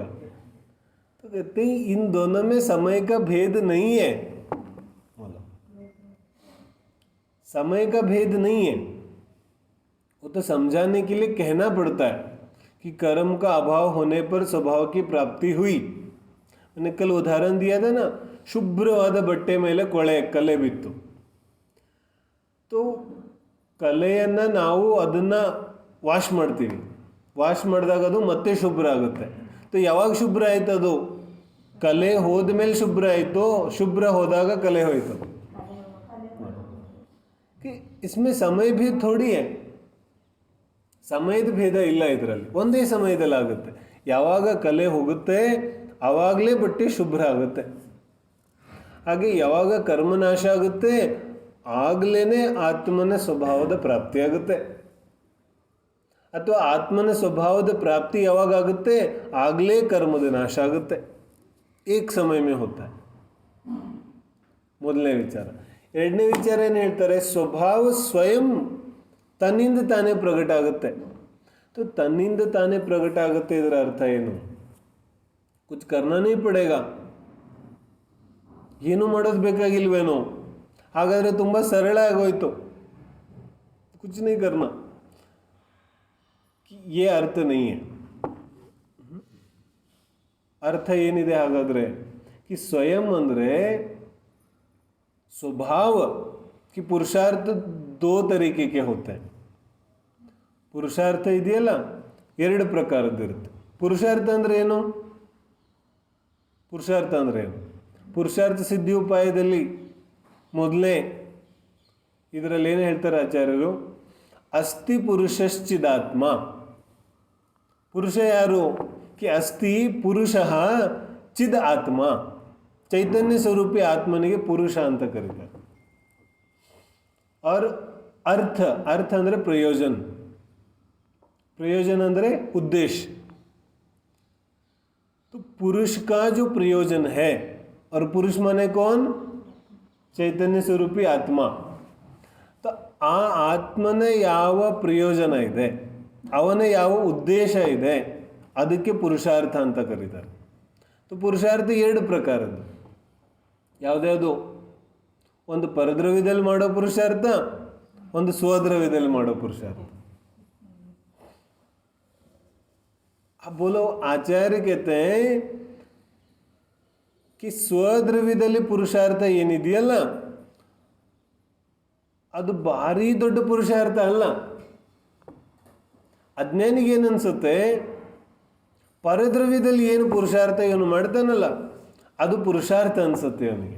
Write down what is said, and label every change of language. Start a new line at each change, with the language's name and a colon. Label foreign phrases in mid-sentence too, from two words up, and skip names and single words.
Hindi: तो कहते हैं इन दोनों में समय का भेद नहीं है. बोलो, समय का भेद नहीं है. वो तो समझाने के लिए कहना पड़ता है कि कर्म का अभाव होने पर स्वभाव की प्राप्ति हुई. मैंने कल उदाहरण दिया था ना,
Kannada: ಶುಭ್ರವಾದ ಬಟ್ಟೆ ಮೇಲೆ ಕಲೆ ಬಿತ್ತು. तो ಕಲೆಯನ್ನು ನಾವು ಅದನ್ನು ವಾಶ್ ಮಾಡ್ತೀವಿ. ವಾಶ್ ಮಾಡಿದಾಗ ಅದು ಮತ್ತೆ ಶುಭ್ರ ಆಗುತ್ತೆ. तो ಯಾವಾಗ ಶುಭ್ರ ಆಯ್ತು? ಅದು ಕಲೆ ಹೋದ ಮೇಲೆ ಶುಭ್ರ ಆಯಿತು, ಶುಭ್ರ ಹೋದಾಗ ಕಲೆ ಹೋಯಿತು.
Hindi: इसमें समय भेद थोड़ी है,
Kannada: ಸಮಯದ ಭೇದ ಇಲ್ಲ ಇದರಲ್ಲಿ, ಒಂದೇ ಸಮಯದಲ್ಲಿ ಆಗುತ್ತೆ. ಯಾವಾಗ ಕಲೆ ಹೋಗುತ್ತೆ ಆವಾಗಲೇ ಬಟ್ಟೆ ಶುಭ್ರ ಆಗುತ್ತೆ. ಹಾಗೆ ಯಾವಾಗ ಕರ್ಮನಾಶ ಆಗುತ್ತೆ ಆಗಲೇ ಆತ್ಮನ ಸ್ವಭಾವದ ಪ್ರಾಪ್ತಿಯಾಗುತ್ತೆ. ಅಥವಾ ಆತ್ಮನ ಸ್ವಭಾವದ ಪ್ರಾಪ್ತಿ ಯಾವಾಗ ಆಗುತ್ತೆ ಆಗಲೇ ಕರ್ಮದ ನಾಶ ಆಗುತ್ತೆ.
Hindi: एक समय में होता है.
Kannada: ಮೊದಲನೇ ವಿಚಾರ. ಎರಡನೇ ವಿಚಾರ ಏನು ಹೇಳ್ತಾರೆ, ಸ್ವಭಾವ ಸ್ವಯಂ ತನ್ನಿಂದ ತಾನೇ ಪ್ರಗಟ ಆಗುತ್ತೆ. तो ತನ್ನಿಂದ ತಾನೇ ಪ್ರಗಟ ಆಗುತ್ತೆ ಇದರ ಅರ್ಥ ಏನು,
Hindi: कुछ करना नहीं पड़ेगा,
Kannada: ಏನು ಮಾಡೋದು ಬೇಕಾಗಿಲ್ವೇನೋ, ಹಾಗಾದರೆ ತುಂಬ ಸರಳ ಆಗೋಯ್ತು,
Hindi: कुछ नहीं करना, ये अर्थ नहीं है. अर्थ
Kannada: ಏನಿದೆ ಹಾಗಾದರೆ
Hindi: कि स्वयं ಅಂದರೆ स्वभाव कि पुरुषार्थ दो तरीके के होते हैं.
Kannada: ಪುರುಷಾರ್ಥ ಇದೆಯಲ್ಲ ಎರಡು ಪ್ರಕಾರದ್ದಿರುತ್ತೆ. ಪುರುಷಾರ್ಥ ಅಂದರೆ ಏನು, ಪುರುಷಾರ್ಥ ಅಂದರೆ ಏನು, ಪುರುಷಾರ್ಥ ಸಿದ್ಧಿ ಉಪಾಯದಲ್ಲಿ ಮೊದಲೇ ಇದರಲ್ಲಿ ಏನು ಹೇಳ್ತಾರೆ ಆಚಾರ್ಯರು,
Sanskrit: ಅಸ್ತಿ ಪುರುಷಶ್ಚಿದಾತ್ಮ.
Kannada: ಪುರುಷ ಯಾರು कि
Sanskrit: ಅಸ್ತಿ ಪುರುಷಃ ಚಿದ್ ಆತ್ಮ,
Kannada: ಚೈತನ್ಯ ಸ್ವರೂಪಿ ಆತ್ಮನಿಗೆ ಪುರುಷ ಅಂತ ಕರೀತಾರೆ.
Hindi: और अर्थ, अर्थ
Kannada: ಅಂದರೆ ಪ್ರಯೋಜನ,
Hindi: प्रयोजन अंदर उद्देश्य. तो पुरुष का जो प्रयोजन है, और पुरुष माने कौन, चैतन्य स्वरूपी आत्मा.
Kannada: तो आ ಆತ್ಮನ ಯಾವ ಪ್ರಯೋಜನ ಇದೆ, ಅವನ ಯಾವ ಉದ್ದೇಶ ಇದೆ, ಅದಕ್ಕೆ ಪುರುಷಾರ್ಥ ಅಂತ ಕರೀತಾರೆ. तो ಪುರುಷಾರ್ಥ ಎರಡು ಪ್ರಕಾರದ್ದು. ಯಾವುದ್ಯಾವುದು, ಒಂದು ಪರದ್ರವ್ಯದಲ್ಲಿ ಮಾಡೋ ಪುರುಷಾರ್ಥ, ಒಂದು ಸ್ವದ್ರವ್ಯದಲ್ಲಿ ಮಾಡೋ ಪುರುಷಾರ್ಥ.
Hindi: अब बोलो, आचार्य कहते हैं कि
Kannada: ಸ್ವದ್ರವ್ಯದಲ್ಲಿ ಪುರುಷಾರ್ಥ ಏನಿದೆಯಲ್ಲ ಅದು ಭಾರಿ ದೊಡ್ಡ ಪುರುಷಾರ್ಥ ಅಲ್ಲ. ಅಜ್ಞಾನಿಗೆ ಏನನ್ಸುತ್ತೆ, ಪರದ್ರವ್ಯದಲ್ಲಿ ಏನು ಪುರುಷಾರ್ಥ ಇವನು ಮಾಡ್ತಾನಲ್ಲ ಅದು ಪುರುಷಾರ್ಥ ಅನಿಸುತ್ತೆ ಅವನಿಗೆ.